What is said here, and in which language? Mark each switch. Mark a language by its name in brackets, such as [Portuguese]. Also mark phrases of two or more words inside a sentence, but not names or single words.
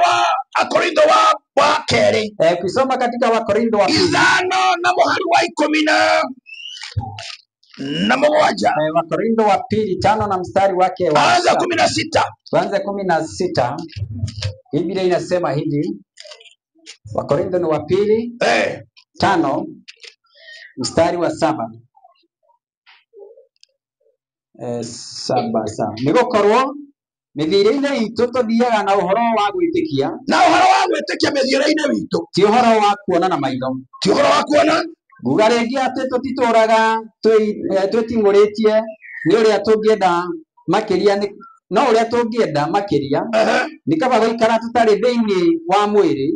[Swahili] Ukisoma katika Wakorintho wa pili Wakorintho wa pili 5 na mstari wake wa 16. Tuanze 16. Biblia inasema hivi. Wakorintho ni wa pili 5 mstari wa 7. 7. [Kikuyu] Nigokorwo mithire-ine itu tuthiaga na uhoro wa gwitikia. Na uhoro wa gwitikia mithire-ine witu ti uhoro wa kuona na maitho. Ti uhoro wa kuona. Nguga ringi ati tutituraga twitinguritie ni uria tungienda makiria, no uria tungienda makiria ni kaba guikara tutari thiini wa mwiri,